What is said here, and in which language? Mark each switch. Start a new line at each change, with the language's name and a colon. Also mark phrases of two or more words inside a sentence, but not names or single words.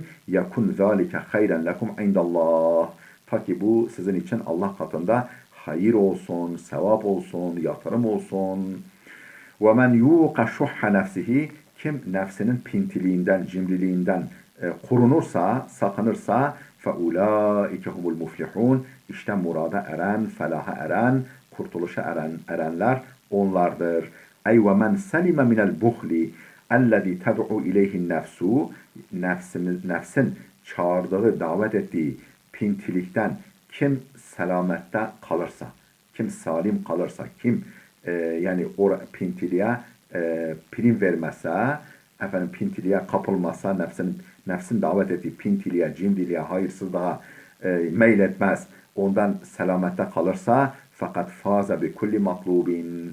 Arabic: يكون ذلك خيرا لكم عند الله.
Turkish: Ta ki bu sizin için Allah katında hayır olsun, sevap olsun, yatırım olsun.
Arabic: ومن يوق شح نفسه.
Turkish: Kim nefsinin pintiliğinden, cimriliğinden korunursa, sakınırsa
Arabic: فَاُولَٰئِكَ هُمُ الْمُفْلِحُونَ.
Turkish: İşte murada eren, felaha eren, kurtuluşa erenler onlardır.
Arabic: Ey وَمَنْ سَلِمَ مِنَ الْبُخْلِ اَلَّذ۪ي تَدْعُوا اِلَيْهِ النَّفْسُ.
Turkish: Nefsin çağırdığı, davet ettiği pintilikten kim selamette kalırsa, kim salim kalırsa, kim yani o pintiliğe prim vermezse, pintiliğe kapılmazsa, nefsin davet ettiği pintiliğe, cimriliğe, hayırsızlığa meyletmez, ondan selamette kalırsa, fakat
Arabic: فاز بكل مطلوب.